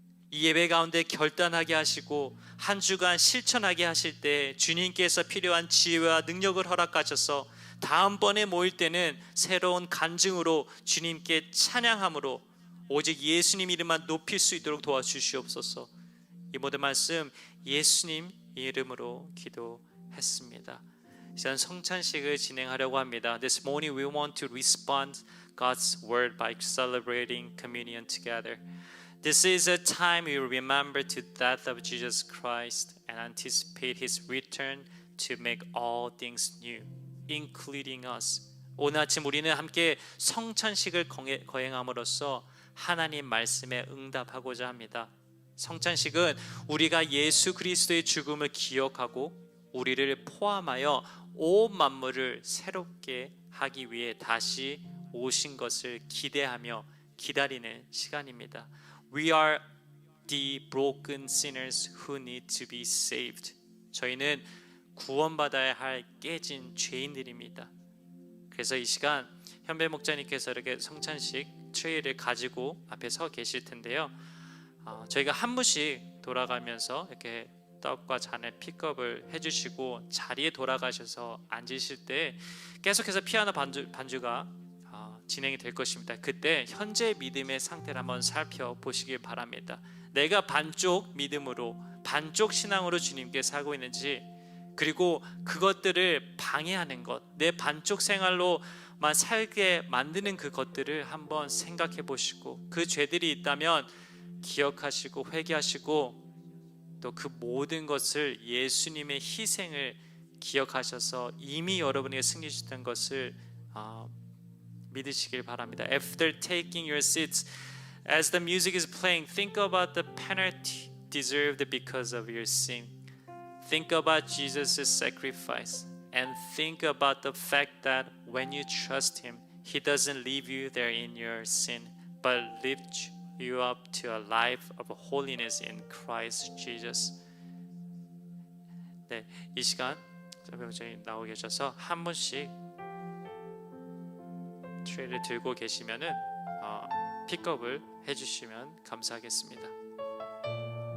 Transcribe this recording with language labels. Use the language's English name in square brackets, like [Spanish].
[Korean] 이 예배 가운데 결단하게 하시고 한 주간 실천하게 하실 때 주님께서 필요한 지혜와 능력을 허락하셔서 다음번에 모일 때는 새로운 간증으로 주님께 찬양함으로 오직 예수님 이름만 높일 수 있도록 도와주시옵소서. 이 모든 말씀 예수님 이름으로 기도했습니다. 이제 성찬식을 진행하려고 합니다. [English] This morning we want to respond God's word by celebrating communion together. This is a time we remember the death of Jesus Christ and anticipate His return to make all things new, including us. [Korean] 오늘 아침 우리는 함께 성찬식을 거행함으로써 하나님 말씀에 응답하고자 합니다. 성찬식은 우리가 예수 그리스도의 죽음을 기억하고 우리를 포함하여 온 만물을 새롭게 하기 위해 다시 오신 것을 기대하며 기다리는 시간입니다. [English] We are the broken sinners who need to be saved. [Korean] 저희는 구원받아야 할 깨진 죄인들입니다. 그래서 이 시간 현배 목자님께서 이렇게 성찬식 트레이를 가지고 앞에 서 계실 텐데요. 저희가 한 분씩 돌아가면서 이렇게 떡과 잔을 픽업을 해주시고 자리에 돌아가셔서 앉으실 때 계속해서 피아노 반주가 진행이 될 것입니다. 그때 현재 믿음의 상태를 한번 살펴보시길 바랍니다. 내가 반쪽 믿음으로 반쪽 신앙으로 주님께 살고 있는지, 그리고 그것들을 방해하는 것, 내 반쪽 생활로만 살게 만드는 그것들을 한번 생각해 보시고, 그 죄들이 있다면 기억하시고 회개하시고, 또 그 모든 것을 예수님의 희생을 기억하셔서 이미 여러분에게 승리 주셨던 것을 믿으시길 바랍니다. [English] After taking your seats, as the music is playing, think about the penalty deserved because of your sin. Think about Jesus' sacrifice, and think about the fact that when you trust Him, He doesn't leave you there in your sin, but lifts you up to a life of holiness in Christ Jesus. [Korean] 네, 이 시간 설명자님 나오고 계셔서 한 분씩 트레이를 들고 계시면은 픽업을 해주시면 감사하겠습니다.